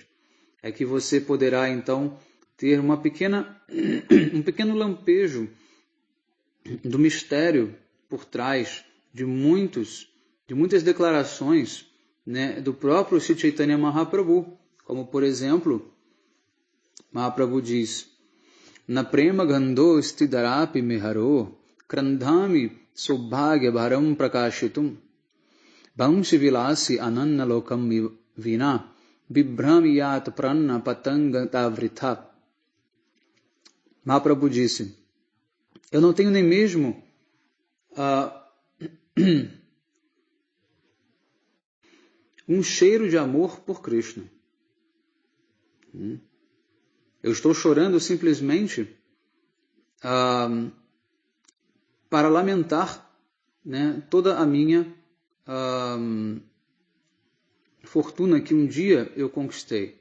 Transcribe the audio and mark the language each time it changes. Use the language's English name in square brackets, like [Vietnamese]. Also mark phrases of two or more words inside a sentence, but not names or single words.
[Portuguese] é que você poderá então ter um pequeno lampejo do mistério por trás de muitas declarações, né, do próprio Sri Chaitanya Mahaprabhu, como por exemplo, Mahaprabhu diz: [Sanskrit] न प्रेम गन्धो स्ति दरापि मे हरौ क्रन्दामि सौभाग्य भरं प्रकाशितुं वंशी विलासि आनन लोकं विना बिभर्मि यत् प्राण पतङ्ग वृथा. [Portuguese] Mahaprabhu disse: eu não tenho nem mesmo um cheiro de amor por Krishna. Eu estou chorando simplesmente para lamentar, né, toda a minha fortuna que um dia eu conquistei.